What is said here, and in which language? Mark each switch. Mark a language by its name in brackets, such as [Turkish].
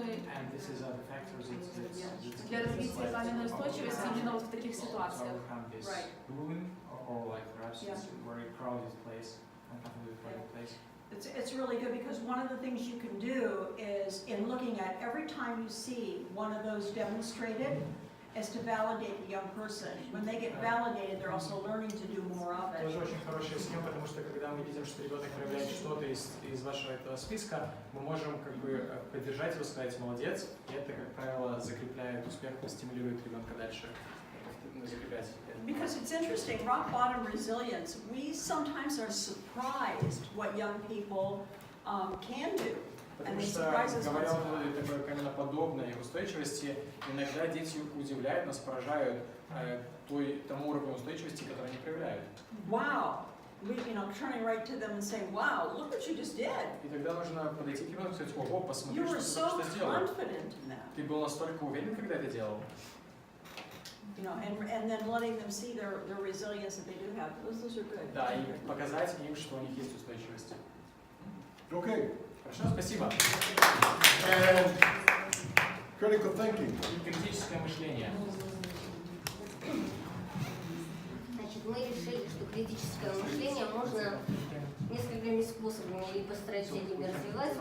[English] And this is the factors that [Russian] для развития каменной устойчивости именно вот в таких ситуациях. [English] overcome this Right. bullying or like perhaps Yeah. it's a very crowded place, uncomfortably crowded place. It's really good because one of the things you can do is in looking at every time you see one of those demonstrated is to validate the young person. When they get validated, they're also learning to do more of it. [Russian] Тоже очень хорошая схема, потому что когда мы видим, что ребенок проявляет что-то из вашего этого списка, мы можем как бы поддержать его, сказать молодец, и это, как правило, закрепляет успех, стимулирует ребенка дальше закреплять. [English] Because it's interesting, rock bottom resilience, we sometimes are surprised what young people can do. [Russian] Потому что, говоря о такой каменоподобной устойчивости, иногда дети удивляют нас, поражают тому уровню устойчивости, который они проявляют. [English] Wow, turning right to them and saying, wow, look what you just did. [Russian] И тогда нужно подойти к ребенку и сказать, ого, посмотри, [English] You were [Russian] что ты только что сделал. [English] confident in that. [Russian] Ты был настолько уверен, когда это делал. [English] And then letting them see their resilience that they do have. Those are good. [Russian] Да, и показать им, что у них есть устойчивость. [English] Okay. [Russian] Хорошо, спасибо. [English] And critical thinking. [Russian] И критическое мышление. Значит, мы решили, что критическое мышление можно несколькими способами либо стратегиями развивать.